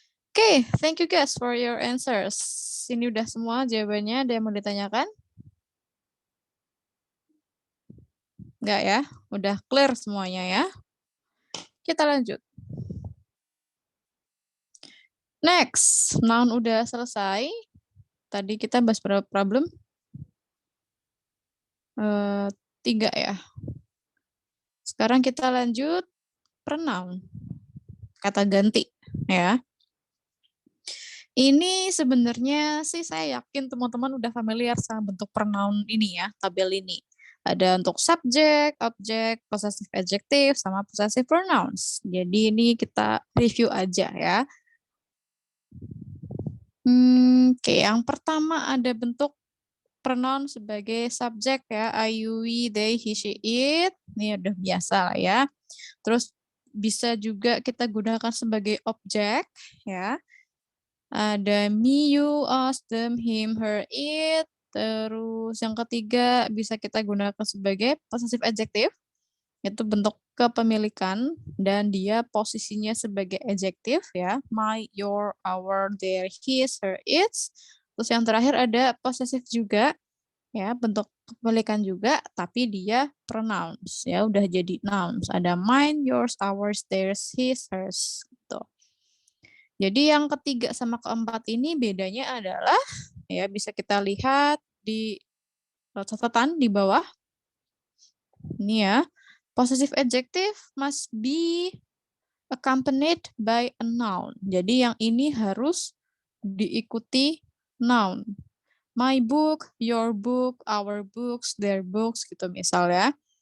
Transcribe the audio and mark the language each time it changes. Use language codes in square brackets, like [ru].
[en] Oke, thank you guys for your answers. [id] Ini udah semua jawabannya. Ada yang mau ditanyakan? Enggak ya? Udah clear semuanya ya? Kita lanjut. Next, noun udah selesai. Tadi kita bahas berapa problem? 3 ya. Sekarang kita lanjut pronoun. Kata ganti ya. Ini sebenarnya sih saya yakin teman-teman udah familiar sama bentuk pronoun ini ya, tabel ini. Ada untuk subject, object, possessive adjective, sama possessive pronouns. Jadi ini kita review aja ya. Oke, yang pertama ada bentuk pronoun sebagai subjek ya, I, you, we, they, he, she, it. Ini udah biasa lah ya. Terus bisa juga kita gunakan sebagai objek ya. [en] Ada me, you, us, them, him, her, it. [id] Terus yang ketiga bisa kita gunakan sebagai possessive adjective. Itu bentuk kepemilikan dan dia posisinya sebagai adjective ya. [en] My, your, our, their, his, her, its. [id] Terus yang terakhir ada possessive juga ya, bentuk kepemilikan juga tapi dia pronouns ya, udah jadi nouns. [en] Ada mine, yours, ours, theirs, his, hers gitu. [id] Jadi yang ketiga sama keempat ini bedanya adalah ya bisa kita lihat di catatan di bawah. Ini ya. [en] Possessive adjective must be accompanied by a noun. [id] Jadi yang ini harus diikuti noun. [en] My book, your book, our books, their books [id] gitu misalnya.